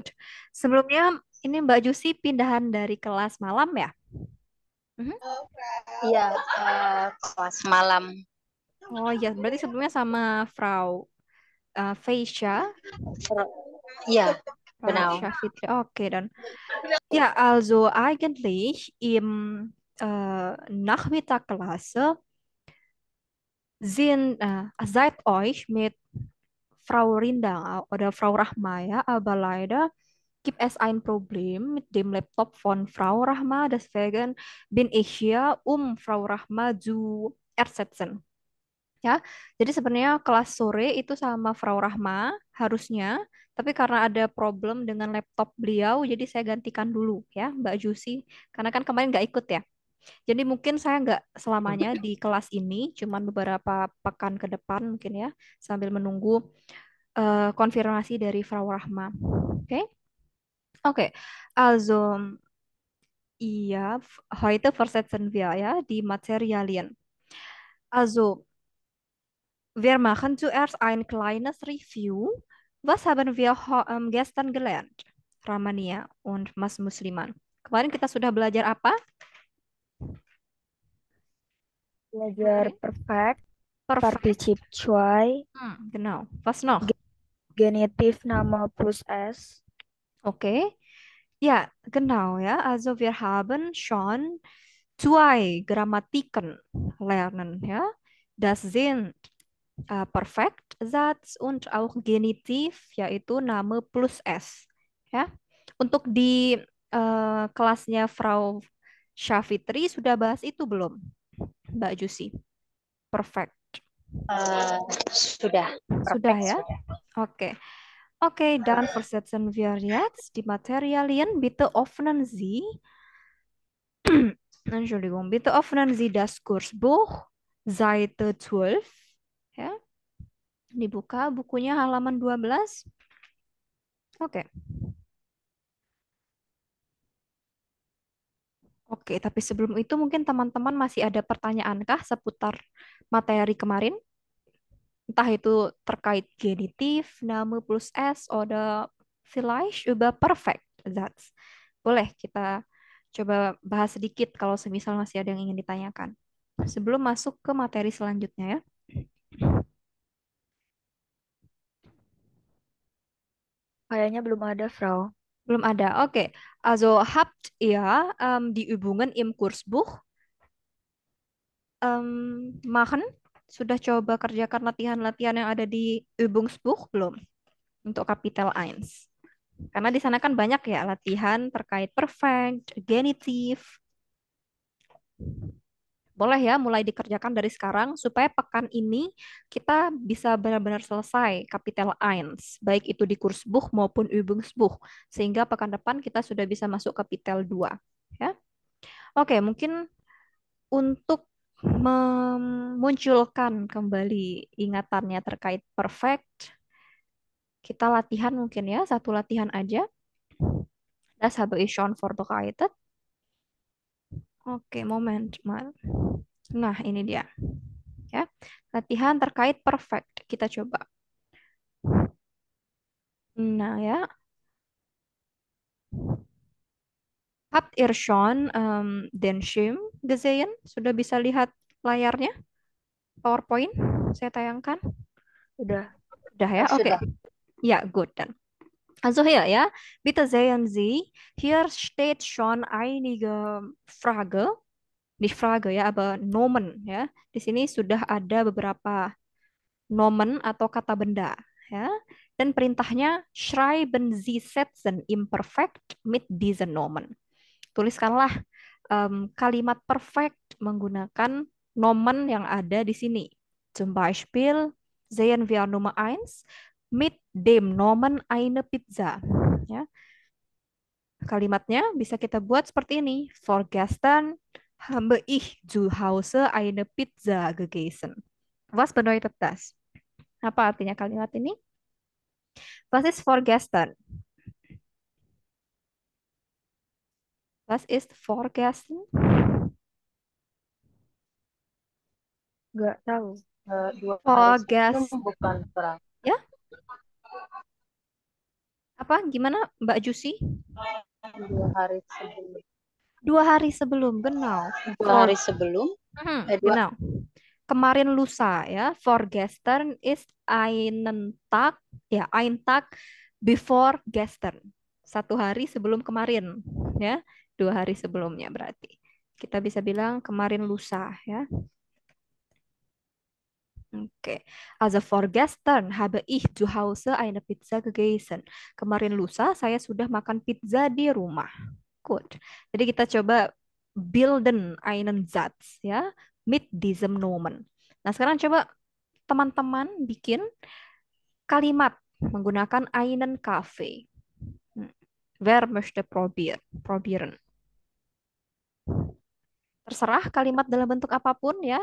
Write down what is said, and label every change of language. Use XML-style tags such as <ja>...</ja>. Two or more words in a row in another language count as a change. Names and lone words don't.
<id>Sebelumnya ini Mbak Jusi pindahan dari kelas malam ya? Mhm. Iya, kelas malam. Oh iya, berarti sebelumnya sama Frau Feisha, Iya,</id> <de>Frau genau. Syafitri. Oke, dan ja, also eigentlich im Nachmittagsklasse seid euch mit Frau Rindang oder Frau Rahma, ja, aber leider gibt es ein Problem mit dem Laptop von Frau Rahma, deswegen bin ich hier, um Frau Rahma zu ersetzen.</de> <id>Ya, jadi sebenarnya kelas sore itu sama Frau Rahma harusnya, tapi karena ada problem dengan laptop beliau, jadi saya gantikan dulu ya, Mbak Jusi, karena kan kemarin nggak ikut ya. Jadi mungkin saya nggak selamanya di kelas ini, cuman beberapa pekan ke depan mungkin ya, sambil menunggu konfirmasi dari Frau Rahma. Oke? Oke.</id> <de>Also, ja, heute versetzen wir ja die Materialien. Also, wir machen zuerst ein kleines Review. Was haben wir gestern gelernt? Ramania und Mas Musliman.</de> <id>Kemarin kita sudah belajar apa? Belajar Kemarin? perfect,</id> <de>Perfect. Partizip 2, Genau. Was noch? Genitiv Nama plus S. Okay. Ja, genau, ja. Also wir haben schon zwei Grammatiken lernen, ja. Das sind Perfektsatz und auch Genitiv,</de> <id>yaitu Name plus S, ya. Untuk di kelasnya Frau Syafitri sudah bahas itu belum, Mbak Jusi? Perfect. Eh, sudah, Sudah perfect ya? sudah. Oke.</id> <de>Okay, dann versetzen wir jetzt die Materialien. Bitte öffnen Sie, Entschuldigung, bitte öffnen Sie das Kursbuch, Seite 12.</de> <id>Ya, dibuka bukunya halaman 12. Oke. Oke, tapi sebelum itu mungkin teman-teman masih ada pertanyaankah seputar materi kemarin? Entah itu terkait genitif,</id> <de>Name plus S, oder vielleicht über perfect Satz.</de> <id>Boleh kita coba bahas sedikit kalau semisal masih ada yang ingin ditanyakan. Sebelum masuk ke materi selanjutnya ya. Kayaknya belum ada, Frau. Belum ada. Oke.</id> <de>Also habt ihr die Übungen im Kursbuch machen?</de> <id>Sudah coba kerjakan latihan-latihan yang ada di Übungsbuch belum? Untuk kapitel 1. Karena di sana kan banyak ya latihan terkait perfect, genitif. Boleh ya mulai dikerjakan dari sekarang supaya pekan ini kita bisa benar-benar selesai kapitel 1, baik itu di Kursbuch maupun Übungsbuch, sehingga pekan depan kita sudah bisa masuk kapitel 2. Ya. Oke, mungkin untuk memunculkan kembali ingatannya terkait perfect, kita latihan mungkin ya, satu latihan aja.</id> <de>Das habe ich schon vorbereitet.</de> <id>Oke, moment. Nah, ini dia. Ya. Latihan terkait perfect. Kita coba. Nah, ya.</id> <de>Habt ihr schon den Schirm gesehen?</de> <id>Sudah bisa lihat layarnya? PowerPoint? Saya tayangkan. Udah. Udah ya? Oke. Sudah.</id> <de>Ja, gut dann. Also hier, ja, bitte sehen Sie, hier steht schon einige Frage, nicht Frage ya, aber Nomen ya.</de> <id>Di sini sudah ada beberapa Nomen atau kata benda ya. Dan perintahnya</id> <de>schreiben Sie Sätzen imperfekt mit diesen Nomen.</de> <id>Tuliskanlah kalimat perfect menggunakan nomen yang ada di sini.</id> <de>Zum Beispiel sehen wir Nummer eins mit dem Nomen eine Pizza.</de> <id>Ya, kalimatnya bisa kita buat seperti ini.</id> <de>Vorgestern habe ich zu Hause eine Pizza gegessen. Was bedeutet das?</de> <id>Apa artinya kalimat ini?</id> <de>Was ist vorgestern? Was ist vorgestern?</de> <id>Nggak tahu. 2 hari sebelum</id> <de>Vorgestern.</de> <id>bukan perang. Ya, apa? Gimana Mbak Jusi? 2 hari sebelum. 2 hari sebelum, genau. 2 hari sebelum. Dua. Genau. Kemarin lusa ya.</id> <de>Vorgestern ist einen Tag, ya, ein Tag before gestern.</de> <id>1 hari sebelum kemarin, ya. 2 hari sebelumnya berarti. Kita bisa bilang kemarin lusa, ya. Oke.</id> <de>Also vorgestern habe ich zu Hause eine Pizza gegessen.</de> <id>Kemarin lusa saya sudah makan pizza di rumah. Good. Jadi kita coba</id> <de>bilden einen Satz</de> <id>ya</id> <de>mit diesem Nomen.</de> <id>Nah, sekarang coba teman-teman bikin kalimat menggunakan</id> <de>einen Kaffee. Wer möchte probieren?</de> <id>Terserah kalimat dalam bentuk apapun ya.</id>